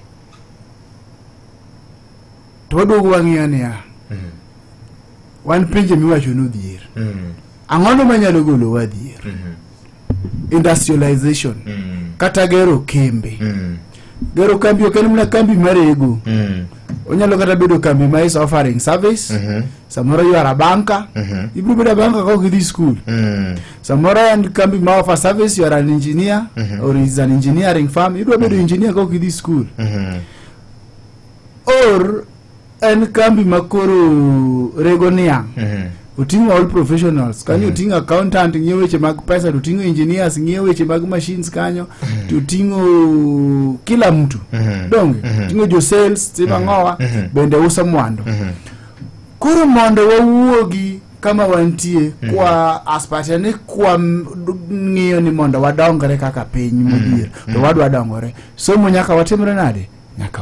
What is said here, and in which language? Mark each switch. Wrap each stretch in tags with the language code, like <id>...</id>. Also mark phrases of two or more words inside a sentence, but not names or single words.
<luo>to waduogo wang'iyani ya wan pinje miwacho nodhier ang'ono manyalo golo wadhier industrialization kata gero kembe gero kambi ok en mana kambi marego onyalo kata bedo kambi ma</luo> <en>is offering service</en> <luo>samoro</luo> <en>you are a banker</en> <luo>ibiro bedo banker ka gidhi school samoro and kambi ma</luo> <en>offer service you are an engineer or is an engineering firm</en> <luo>ibiro bedo engineer ka gidhi school or en kambi makoro rego niang utingo</luo> <en>all professionals</en> <luo>kanyo utingo accountant ng'iewo weche mag pesa, utingo engineers ng'iewo weche mag machines kanyo, utingo</luo> <sw>kila mtu</sw> <luo>donge utingo jo sales tima ngowa bende usa mwandu koro mondo wawuogi kama wantie kwa aspiratione kwa ng'iyo ni mondo wadongore kaka piny modhier to wadwa dongore somo nyaka watimre nade nyaka</luo>